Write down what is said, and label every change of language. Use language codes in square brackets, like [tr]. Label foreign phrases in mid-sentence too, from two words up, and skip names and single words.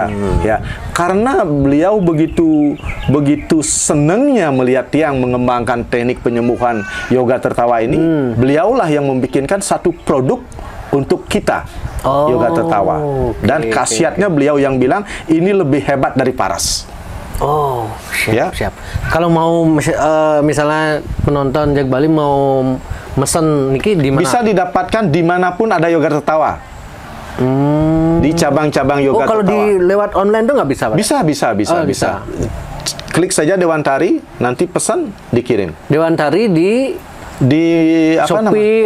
[id] Karena beliau begitu senangnya melihat tiang mengembangkan teknik penyembuhan yoga tertawa ini. Beliaulah yang membikinkan satu produk untuk kita, yoga tertawa. Dan khasiatnya beliau yang bilang ini lebih hebat dari Paras. Siap. Kalau mau misalnya penonton Jak Bali mau mesen niki di mana? Bisa didapatkan dimanapun ada yoga tertawa. Di cabang-cabang yoga tertawa. Kalau di lewat online tuh nggak bisa, Pak? Bisa. Klik saja Dewantari, nanti pesan dikirim. Dewantari di di apa Shopee,